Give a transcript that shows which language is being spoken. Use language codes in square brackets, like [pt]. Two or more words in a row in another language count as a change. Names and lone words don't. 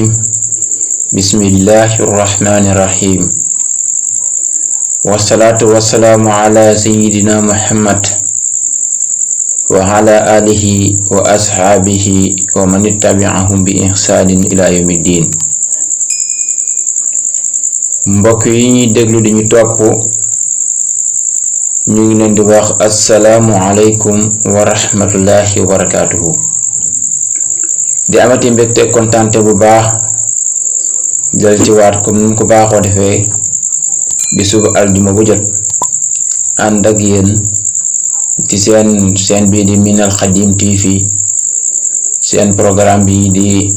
[ar] بسم الله الرحمن الرحيم. والصلاة والسلام على سيدنا محمد وعلى آله وأصحابه ومن تبعهم بإحسان إلى يوم الدين. [wo] mbokk yi ñuy déglu di ñu topp ñu ngi leen di wax [ar] السلام عليكم ورحمة الله وبركاته. [wo] di amati mbégte kontante bu baax jël ci waat comme ni ko baaxoo defee bisu aljuma bu jot ànd ak yéen ci seen bii di Minal Khadim TV, seen programme bi di